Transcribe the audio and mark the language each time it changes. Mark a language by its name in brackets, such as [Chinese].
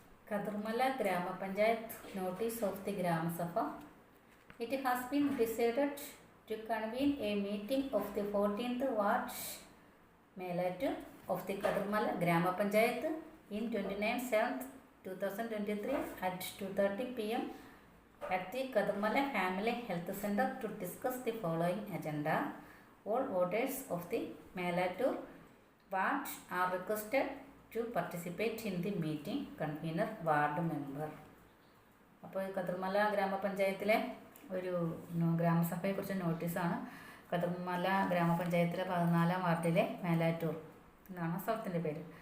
[English] കതിർമല ഗ്രാമപഞ്ചായത്ത് notice of the grama sabha. It has been decided to convene A meeting of the 14th ward Melattur of the Kadirmala Grama Panchayat in 29/7/2023 at 2:30 p.m. at the Kadirmala Family Health Center to discuss the following agenda. All voters of the Melatur ward are requested to participate in the meeting. Convener ward member. [Malayalam] അപ്പോൾ കതിർമല ഗ്രാമപഞ്ചായത്തിലെ ഒരു ഗ്രാമസഭയെക്കുറിച്ച് നോട്ടീസാണ്. കതിർമല ഗ്രാമപഞ്ചായത്തിലെ 14ാം വാർഡിലെ മേലാറ്റൂർ എന്നാണ് സ്ഥലത്തിൻ്റെ പേര്.